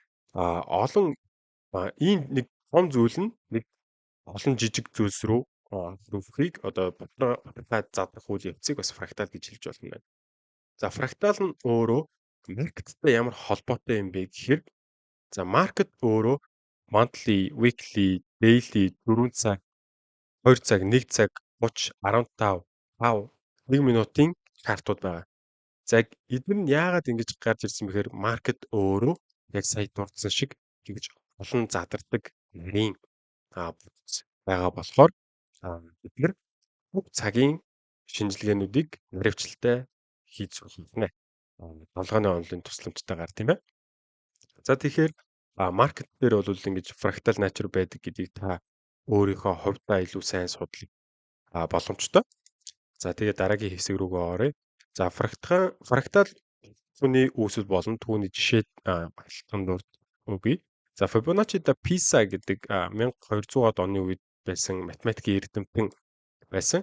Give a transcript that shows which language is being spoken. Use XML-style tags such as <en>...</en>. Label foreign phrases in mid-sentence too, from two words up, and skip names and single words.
<mn>За бас олон Ийм нэг том зүйл нь нэг олон жижиг зүйлс рүү хүрхийг одоо баталгаад задаг үйл явцыг бас фрактал гэж хэлж болно байна. За фрактал нь өөрөө маркеттай ямар холбоотой юм бэ гэхээр за маркет өөрөө</mn> <en>monthly, weekly, daily</en> <mn>4 цаг, 2 цаг, 1 цаг, 30, 15, 5, 1 минутын чартууд байгаа. За яг эдгээр нь яагаад ингэж гарч ирсэн бэхээр маркет өөрөө яг сая дурдсан шиг тэгж олон задардаг нарийн бүтц байгаа болохоор бид нар бүх цагийн шинжилгээнүүдийг наривчлалтай хийж болно. Толгойн онолын тусламжтайгаар тийм ээ. За тэгэхээр маркет дээр бол ингэж</mn> <en>fractal nature</en> <mn>байдаг гэдгийг та өөрийнхөө хувьдаа илүү сайн судлах боломжтой. За тэгээд дараагийн хэсэг рүүгээ оръё. За фрактал түүний үүсэл болон түүний жишээд багталтан дурд өгье. За Fibonacci da Pisa гэдэг 1200-аад оны үед байсан математикийн эрдэмтэн байсан.</mn>